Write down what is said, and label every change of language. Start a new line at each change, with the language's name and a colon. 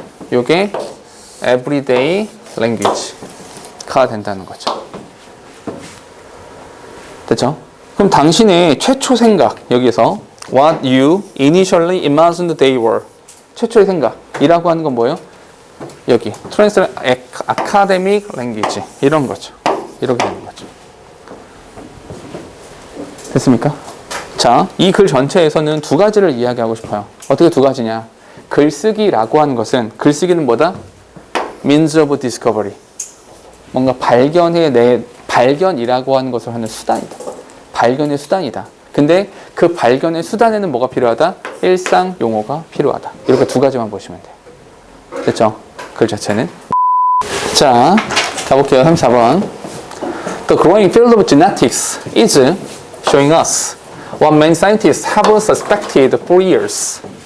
Korean: 요게 everyday language가 된다는 거죠. 됐죠? 그럼 당신의 최초 생각, 여기서
English: what you initially imagined they were.
Korean: 최초의 생각이라고 하는 건 뭐예요? 여기
English: translate academic language
Korean: 이런 거죠. 이렇게 되는 거죠. 됐습니까? 자, 이 글 전체에서는 두 가지를 이야기하고 싶어요. 어떻게 두 가지냐? 글쓰기라고 하는 것은, 글쓰기는 뭐다?
English: means of discovery.
Korean: 뭔가 발견이라고 하는 것을 하는 수단이다. 발견의 수단이다. 근데 그 발견의 수단에는 뭐가 필요하다? 일상 용어가 필요하다. 이렇게 두 가지만 보시면 돼요. 됐죠? 글 자체는. 자, 가볼게요. 34번.
English: The growing field of genetics is showing us what many scientists have suspected for years.